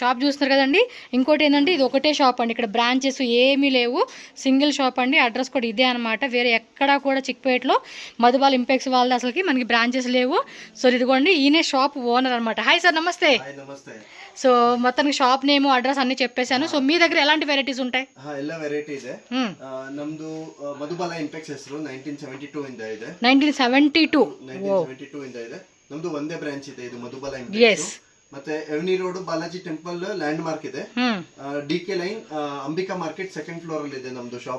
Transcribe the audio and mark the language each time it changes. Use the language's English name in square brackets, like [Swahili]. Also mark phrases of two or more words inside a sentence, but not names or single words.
[Telugu] షాప్ చూస్తున్నారు కదండి. ఇంకోటి ఏంటంటే ఇది ఒకటే షాప్ అండి. ఇక్కడ బ్రాంచెస్ ఏమీ లేవు. [English] single shop [Telugu] అండి. అడ్రస్ కూడా ఇదే అనమాట. వేరే ఎక్కడా కూడా చిక్పేటలో మధుబాల ఇంపెక్స్ వాళ్ళది అసలుకి మనకి బ్రాంచెస్ లేవు. సో ఇదిగోండి ఈయనే [English] shop owner [Telugu] అనమాట. [English] hi sir, [Telugu] నమస్తే. సో మొత్తానికి [English] shop name address [Telugu] అన్ని చెప్పేశాను. సో మీ దగ్గర ఎలాంటి వెరైటీస్ ఉంటాయి? [Kannada] ಎಲ್ಲ ವೆರೈಟಿ ಇದೆ. ನಮ್ದು ಮಧುಬಾಲ ಇಂಪೆಕ್ಸ್ ಹೆಸರು 1972 ಇಂದ ಇದೆ. 1972 ಇಂದ ಇದೆ. ನಮ್ದು ಒಂದೇ ಬ್ರಾಂಚ್ ಇದೆ, ಇದು ಮಧುಬಾಲ ಇಂಪೆಕ್ಸ್. ಮತ್ತೆ ಎವನಿ ರೋಡ್ ಬಾಲಾಜಿ ಟೆಂಪಲ್ [English] landmark [Kannada] ಇದೆ. ಡಿಕೆ ಲೈನ್ ಅಂಬಿಕಾ ಮಾರ್ಕೆಟ್ [English] second floor [Kannada] ಅಲ್ಲಿ ಇದೆ ನಮ್ದು ಶಾಪ್.